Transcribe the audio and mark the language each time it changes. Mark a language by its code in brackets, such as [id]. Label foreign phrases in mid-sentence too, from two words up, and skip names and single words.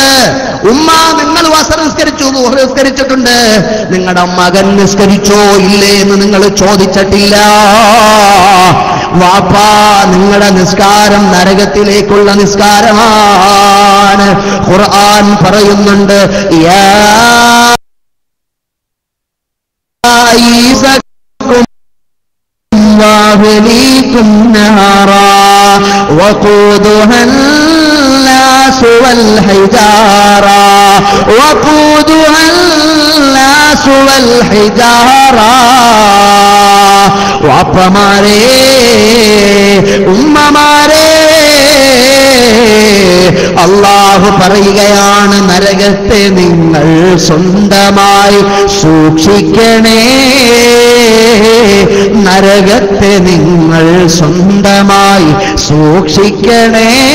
[ml] ഉമ്മ നിങ്ങൾ അസർ നിസ്കരിച്ചു, ളുഹർ നിസ്കരിച്ചിട്ടുണ്ട്. നിങ്ങളുടെ മകൻ നിസ്കരിച്ചോ ഇല്ലേ എന്ന് നിങ്ങൾ ചോദിച്ചിട്ടില്ല. വാപ്പാ നിങ്ങളുടെ നിസ്കാരം നരകത്തിലേക്കുള്ള നിസ്കാരമാണ്. ഖുർആൻ പറയുന്നുണ്ട്, [ar] യാ وأهليكم نارا وقودها الناس والحجارة وقودها الناس والحجارة. [ml] വാപ്പമാരേ ഉമ്മമാരേ, അല്ലാഹു പറയുകയാണ് നരകത്തെ നിങ്ങൾ സ്വന്തമായി സൂക്ഷിക്കണേ, നരകത്തെ നിങ്ങൾ സ്വന്തമായി സൂക്ഷിക്കണേ.